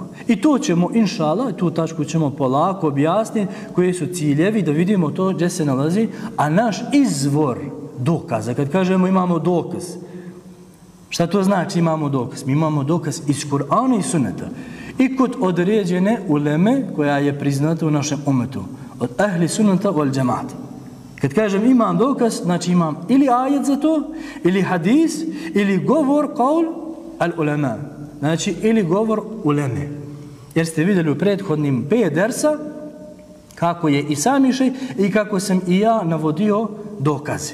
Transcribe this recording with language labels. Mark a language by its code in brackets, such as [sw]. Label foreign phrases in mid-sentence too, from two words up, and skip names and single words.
[bs] I to ćemo, inšallah, tu tačku ćemo polako objasniti koji su ciljevi, da vidimo to gdje se nalazi, a naš izvor dokaza, kad kažemo imamo dokaz, šta to znači imamo dokaz? Mi imamo dokaz iz Kur'ana i Sunneta i kod određene uleme koja je priznata u našem umetu, od [ar] أهل السنة والجماعة. [bs] Kad kažem imam dokaz, znači imam ili ajet za to, ili hadis, ili govor, [ar] قول العلماء. [bs] Znači, ili govor uleme. Jer ste vidjeli u prethodnim 5 dersa kako je i sami šej i kako sam i ja navodio dokaze.